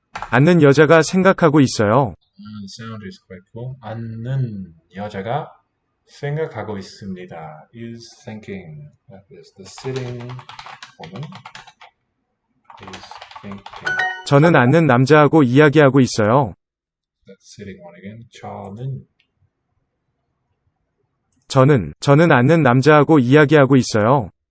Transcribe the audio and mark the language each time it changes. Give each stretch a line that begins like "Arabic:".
Korean: 앉는 여자가 생각하고 있어요.
English: The sound is quite cool.
Korean: 앉는 여자가 생각하고 있습니다.
English: Is thinking. That is the sitting woman is thinking.
Korean: 저는 앉는 남자하고 이야기하고 있어요.
English: That sitting one again.
Korean: 저는 앉는 남자하고 이야기하고 있어요.